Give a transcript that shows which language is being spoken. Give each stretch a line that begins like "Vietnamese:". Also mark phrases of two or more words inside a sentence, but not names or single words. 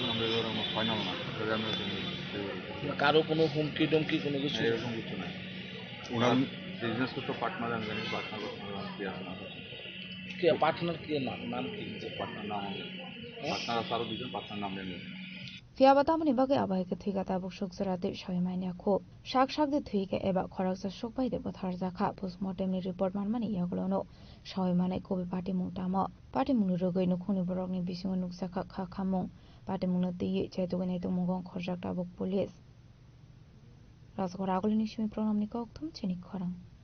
Bangla: ফাইনাল না, কারো কোনো হুমকি টুমকি কোনো কিছু? এরকম কিছু নাই। ওনার বিজনেস করতে পার্টনার আমি জানি পার্টনার কি আছে না কি পার্টনার কি নাম কি যে পার্টনার নাম পার্টনার আছে আরো দুজন পার্টনার নাম জানি
Kok Borok: Fiabatamani bagai abai ke thuiga tabuk shukzara de shoimania kho shak de thuiga eba khoraksa shokpai de bothar jakha postmortem ni report manmani yaglono shoimane kobi party mungtama party mungni rogoi no khuni borok ni bisingo nuksakha kha khamung party mungna tiye chaitugani to mungong khorjak tabuk police rasgora agolini shimi program ni kok thum chini khorang